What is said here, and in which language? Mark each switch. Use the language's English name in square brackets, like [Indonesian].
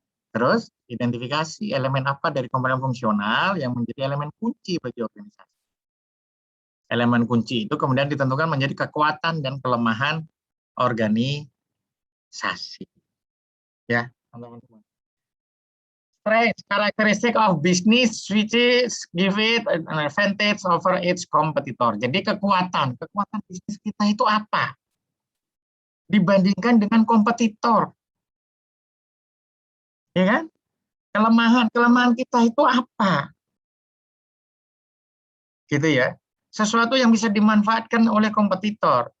[Indonesian] Terus, identifikasi elemen apa dari komponen fungsional yang menjadi elemen kunci bagi organisasi. Elemen kunci itu kemudian ditentukan menjadi kekuatan dan kelemahan organisasi. Ya, teman-teman. [English] Strength, characteristic of business which is give it an advantage over its competitor. [Indonesian] Jadi kekuatan bisnis kita itu apa? Dibandingkan dengan kompetitor. Ya kan? Kelemahan kita itu apa? Gitu ya. Sesuatu yang bisa dimanfaatkan oleh kompetitor.